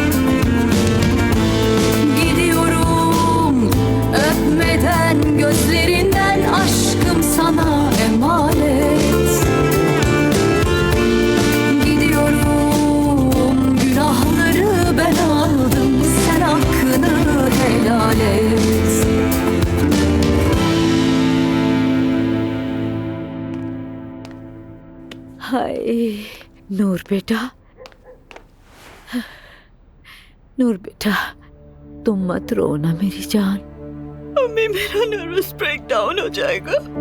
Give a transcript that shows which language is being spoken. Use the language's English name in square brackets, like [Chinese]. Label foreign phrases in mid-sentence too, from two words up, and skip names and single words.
[Turkish] Gidiyorum öpmeden, gözlerinden, aşkım sana emanet. Gidiyorum, günahları ben aldım, sen hakkını helal et. [Hindi] हाय नूर बेटा, नूर बेटा, तुम मत रो ना मेरी जान। मम्मी, मेरा [English] nervous breakdown [Hindi] हो जाएगा।